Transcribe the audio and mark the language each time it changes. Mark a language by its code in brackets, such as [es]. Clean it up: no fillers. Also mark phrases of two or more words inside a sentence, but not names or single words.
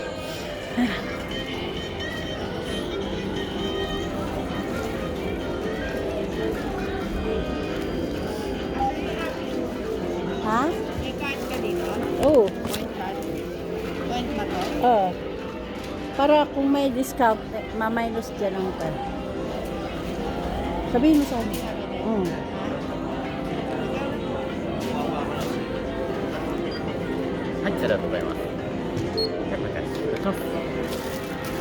[tl] Ha? May card ka dito? Oo. [en] Point card? [tl] Point ba to? Para kung may discount, ma-minus dyan ang card. Sabihin mo sa akin. Mm. [ja] はい、ありがとうございます。はい、お願いします。